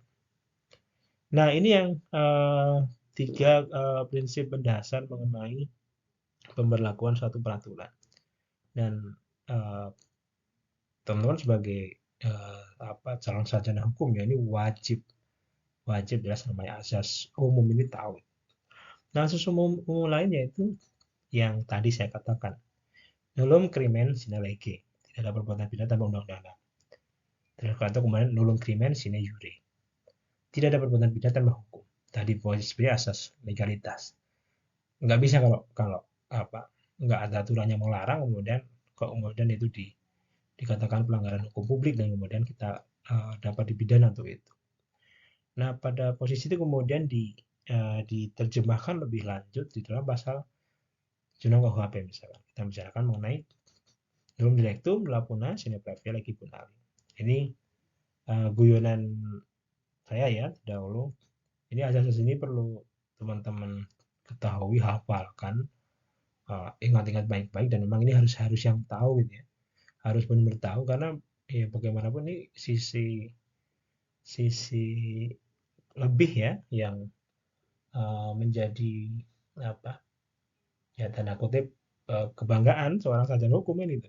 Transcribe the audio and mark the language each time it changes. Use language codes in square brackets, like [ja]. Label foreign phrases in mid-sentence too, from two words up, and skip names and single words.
[id] Nah, ini yang tiga prinsip mendasar mengenai pemberlakuan suatu peraturan. Dan teman-teman sebagai calon sarjana hukum ya ini wajib jelas namanya asas umum ini tahu. Nah, asas umum lain yaitu yang tadi saya katakan, [la] nullum crimen sine lege, [id] tidak ada perbuatan pidana tanpa undang-undang. Terus atau kemudian [la] nullum crimen sine jure, [id] tidak ada perbuatan pidana tanpa hukum. Tadi sebenarnya asas legalitas. Nggak bisa kalau nggak ada aturannya melarang kemudian itu dikatakan pelanggaran hukum publik dan kemudian kita dapat dipidana untuk itu. Nah, pada posisi itu kemudian diterjemahkan lebih lanjut di dalam pasal Undang KUHP misalkan. Kita bicarakan mengenai [la] nullum directum lapuna sine previa legi punali. [id] Ini guyonan saya ya dahulu. Ini asas ini perlu teman-teman ketahui, hafalkan, ingat-ingat baik-baik, dan memang ini harus harus yang tahu gitu ya. Harus benar-benar tahu, karena ya bagaimanapun ini sisi sisi lebih ya yang menjadi apa ya, tanda kutip, kebanggaan seorang sarjana hukum ini tuh.